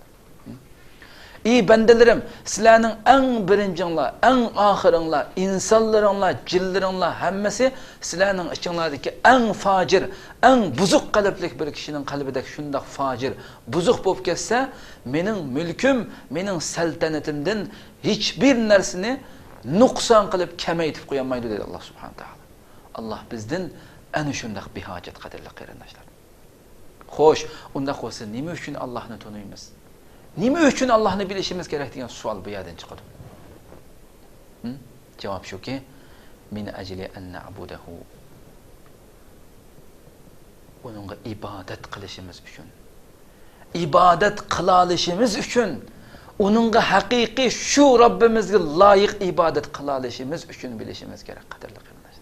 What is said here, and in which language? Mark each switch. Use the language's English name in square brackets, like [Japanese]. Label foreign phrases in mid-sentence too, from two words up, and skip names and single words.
[Uzbek] Ey bandalarim, sizlarning eng birinjinglar, eng oxiringlar, insonlaringlar, jinlaringlar hammasi sizlarning ichinglardagi eng fojir, eng buzuq qalblik bir kishining qalbidagi shundoq fojir, buzuq bo'lib ketsa, mening mulkim, mening saltanatimdan hech bir narsani nuqson qilib kamaytib qo'ymaydi dedi Alloh [Arabic] سبحانه وتعالى. [Uzbek] Allah bizden ana shundoq bihojat qadrli qarindoshlar. Xo'sh, unda qo'ysa nima uchun Allohni taniymiz? Nima uchun Allohni bilishimiz kerak degan savol bu yerdan chiqadi. Javob shuki, [Arabic] من أجل أن نعبده. [Uzbek] Uningga ibodat qilishimiz uchun. Ibodat qila olishimiz uchun, uningga haqiqiy shu Robbimizga loyiq ibodat qila olishimiz uchun bilishimiz kerak qadrli qarindoshlar.